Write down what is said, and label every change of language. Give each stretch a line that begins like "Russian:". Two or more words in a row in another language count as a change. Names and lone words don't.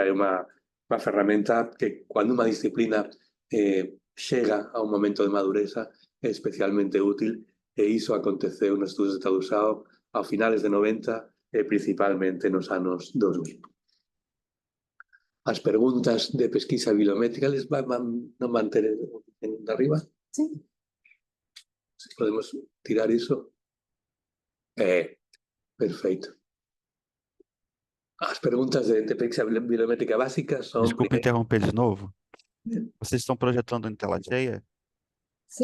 Galician: É unha ferramenta que, cando unha disciplina chega a un momento de madureza, é especialmente útil. E iso aconteceu nos estudos de tradução ao finales de 90 e principalmente nos anos 2000. As preguntas de pesquisa bibliométrica non van ter en arriba?
Portuguese: Sim.
Galician: Podemos tirar iso? Perfeito.
Portuguese: As perguntas de pesquisa bibliométrica básica son... Desculpa interromper de novo. Vocês estão projetando em tela cheia? Sim.